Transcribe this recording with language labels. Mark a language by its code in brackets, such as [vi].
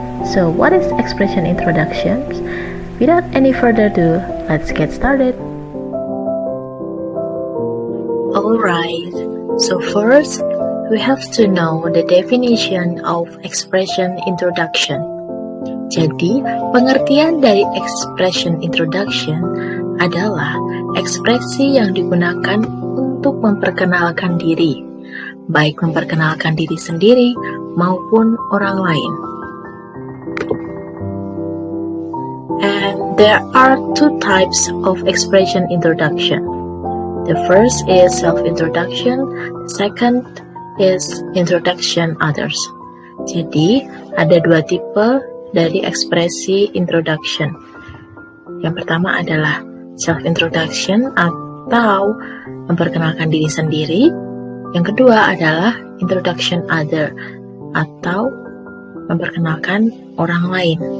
[en] So what is expression introduction? Without any further ado, let's get started. Alright, so first we have to know the definition of expression introduction. [id] Jadi, pengertian dari expression introduction adalah ekspresi yang digunakan untuk memperkenalkan diri, baik memperkenalkan diri sendiri maupun orang lain. [en] And there are two types of expression introduction. The first is self-introduction, the second is introduction others. [id] Jadi, ada dua tipe dari ekspresi introduction. Yang pertama adalah self-introduction atau memperkenalkan diri sendiri. Yang kedua adalah introduction other atau memperkenalkan orang lain.